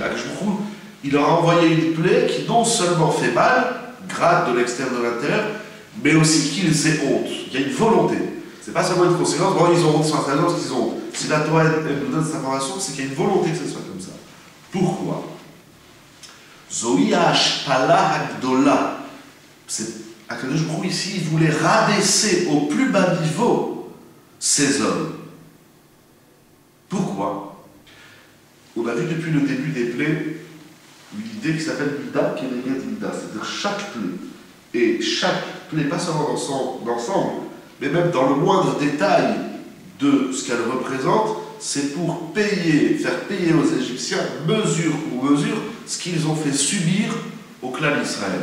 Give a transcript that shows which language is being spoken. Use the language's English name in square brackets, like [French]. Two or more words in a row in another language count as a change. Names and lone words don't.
[French] Il leur a envoyé une plaie qui non seulement fait mal, gratte de l'extérieur de l'intérieur, mais aussi qu'ils aient honte. Il y a une volonté. C'est pas seulement une conséquence, bon, ils ont honte sur l'intérieur parce qu'ils ont honte. Si la Torah nous donne cette information, c'est qu'il y a une volonté que ce soit comme ça. Pourquoi? [Hebrew] זוהי ההשפלה הגדולה. [French] Akadosh Baruch Hu ici, il voulait rabaisser au plus bas niveau ces hommes. Pourquoi? On a vu depuis le début des plaies une idée qui s'appelle [Hebrew] מידה כנגד מידה, [French] c'est-à-dire chaque plaie. Et chaque plaie, pas seulement dans l'ensemble, mais même dans le moindre détail de ce qu'elle représente, c'est pour faire payer aux Égyptiens, mesure pour mesure, ce qu'ils ont fait subir au clan d'Israël.